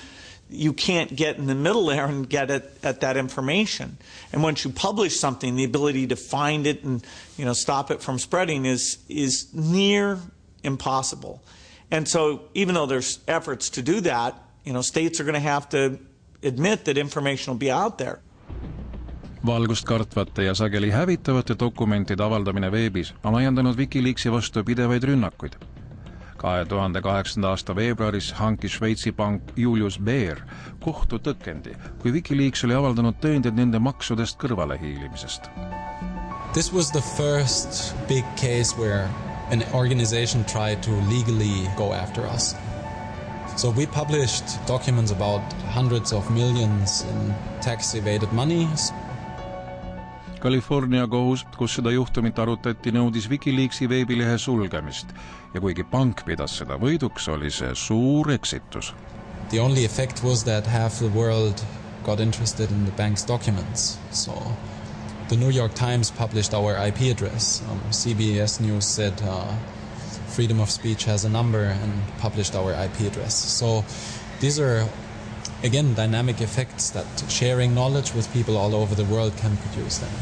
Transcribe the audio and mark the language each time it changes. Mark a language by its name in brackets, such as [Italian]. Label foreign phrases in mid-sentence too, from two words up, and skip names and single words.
[English] You can't get in the middle there and get at that information. And once you publish something, the ability to find it and stop it from spreading is near impossible. And so even though there's efforts to do that, states are going to have to admit that information will be out there. [Estonian] Valgust kartvate ja sageli hävitavate dokumentide avaldamine veebis on ajendanud Wikileaksi vastu pidevaid rünnakuid. 2008. aasta veebruaris hankis Šveitsi pank Julius Baer kohtu tõkendi, kui Wikileaks oli avaldanud tõendid nende maksudest kõrvalehiilimisest. [English] This was the first big case where an organization tried to legally go after us. So we published documents about hundreds of millions in tax evaded money. [Estonian] California kohus, kus seda juhtumit arutati, nõudis Wikileaksi veebilehe sulgemist ja kuigi pank pidas seda võiduks, oli see suur eksitus. [English] The only effect was that half the world got interested in the bank's documents. So the New York Times published our IP address. CBS News said freedom of speech has a number and published our IP address. So these are, again, dynamic effects that sharing knowledge with people all over the world can produce them.